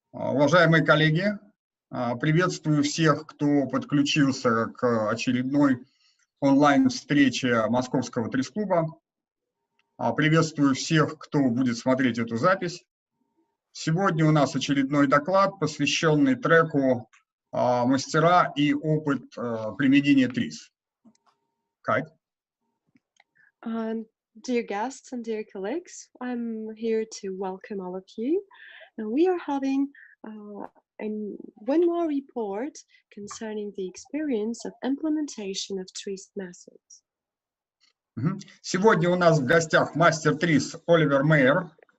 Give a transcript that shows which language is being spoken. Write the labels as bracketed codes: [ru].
[ru] Уважаемые коллеги, приветствую всех, кто подключился к очередной онлайн-встрече Московского ТРИЗ-клуба. Приветствую всех, кто будет смотреть эту запись. Сегодня у нас очередной доклад, посвященный треку «Мастера и опыт применения ТРИЗ». Кать? [en] Dear guests and dear colleagues, I'm here to welcome all of you. And we are having one more report concerning the experience of implementation of TRIZ methods. [ru] Сегодня у нас в гостях мастер ТРИЗ Оливер Мейер.